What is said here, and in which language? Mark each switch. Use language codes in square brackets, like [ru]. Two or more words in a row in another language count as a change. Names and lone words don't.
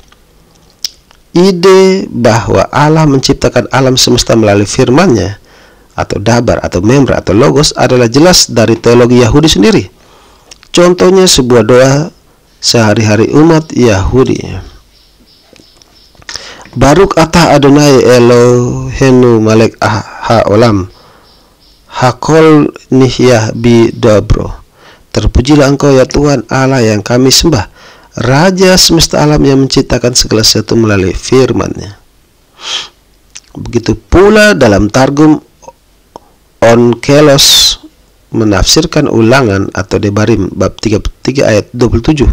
[id] Ide bahwa Allah menciptakan alam semesta melalui firman-Nya atau dabar atau membra atau logos adalah jelas dari teologi Yahudi sendiri. Contohnya sebuah doa sehari-hari umat Yahudi. [he] ברוך אתה אדוני אלוהינו מלך העולם הכל נהיה בדברו. [id] Terpujilah Engkau ya Tuhan Allah yang kami sembah, Raja semesta alam yang menciptakan segala sesuatu melalui firman-Nya. Begitu pula dalam Targum Onkelos menafsirkan Ulangan atau Debarim bab 33 ayat 27.